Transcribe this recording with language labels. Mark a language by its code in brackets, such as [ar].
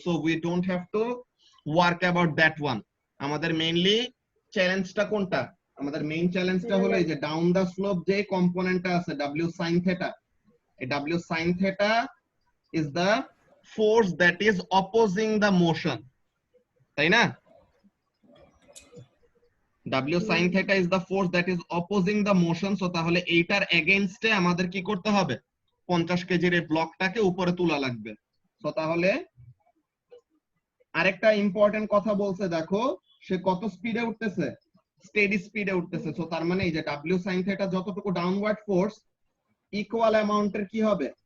[en] So we don't have to work about that one. [bn] আমাদের mainly চ্যালেঞ্জটা কোনটা? আমাদের মেইন চ্যালেঞ্জটা হলো এই যে ডাউন দা স্লোপ যে কম্পোনেন্টটা আছে [en] W sin theta, এই W sin theta is the force that is opposing the motion, [bn] তাই না? [en] W sin theta is the force that is opposing the motion. [bn] So তাহলে এইটার এগেইনস্টে আমাদের কি করতে হবে? 50 কেজির এই ব্লকটাকে উপরে তোলা লাগবে। সো তাহলে আরেকটা ইম্পর্টেন্ট কথা বলছে, দেখো সে কত স্পিডে উঠতেছে? স্টেডি স্পিডে উঠতেছে। সো তার মানে এই যে W sin theta যতটুকু ডাউনওয়ার্ড ফোর্স, ইকুয়াল অ্যামাউন্টের কি হবে?